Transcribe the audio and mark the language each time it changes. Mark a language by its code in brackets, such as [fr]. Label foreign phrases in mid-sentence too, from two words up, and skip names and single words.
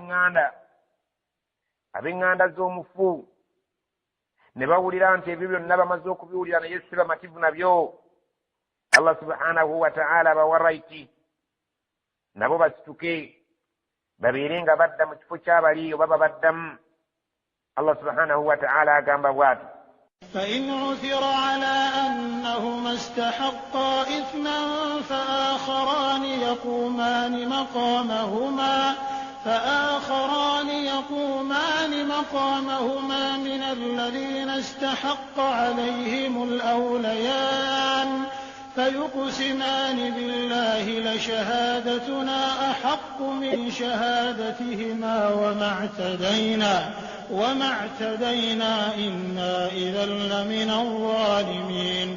[lg] ab'eŋŋanda z'omufu ne bawulira nti ebyo byonna bamaze okubiwulira naye si bamativu nabyo [ar] الله سبحانه وتعالى [lg] bawa raiti nabo basituke babeere nga badda mu kifo ky'abali oba babaddamu [ar] الله سبحانه وتعالى [lg] agamba bw'ati [ar] فإن عثر على أنهما استحقا إثما فآخران يقومان مقامهما من الذين استحق عليهم الأوليان فيقسمان بالله لشهادتنا أحق من شهادتهما وما اعتدينا إنا إذا لمن الظالمين